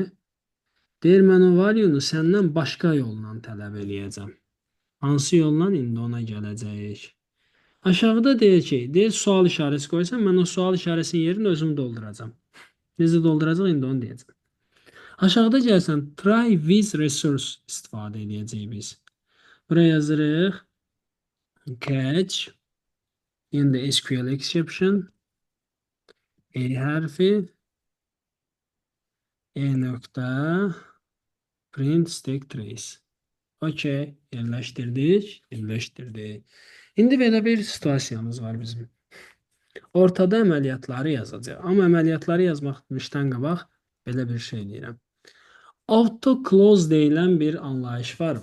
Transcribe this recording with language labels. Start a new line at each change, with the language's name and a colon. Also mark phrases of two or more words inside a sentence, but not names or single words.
Azerbaijani: Deyir, mən o value-nu səndən başqa yolla tələb eləyəcəm. Hansı yolla? İndi ona gələcəyik. Aşağıda deyir ki, deyir sual işarəsi qoysan, mən o sual işarəsinin yerini özüm dolduracam. Necə dolduracaq, indi onu deyəcəm. Aşağıda gəlsən,
English: try with resource
Azerbaijani: istifadə edəcəyik biz. Buraya yazırıq
English: catch in the SQL exception E
Azerbaijani: hərfi E nöqtə
English: print stack trace.
Azerbaijani: Okey, yerləşdirdik. İndi belə bir situasiyamız var bizim. Ortada əməliyyatları yazacaq. Amma əməliyyatları yazmaqdan qabaq belə bir şey deyirəm.
English: Auto close
Azerbaijani: deyilən bir anlayış var.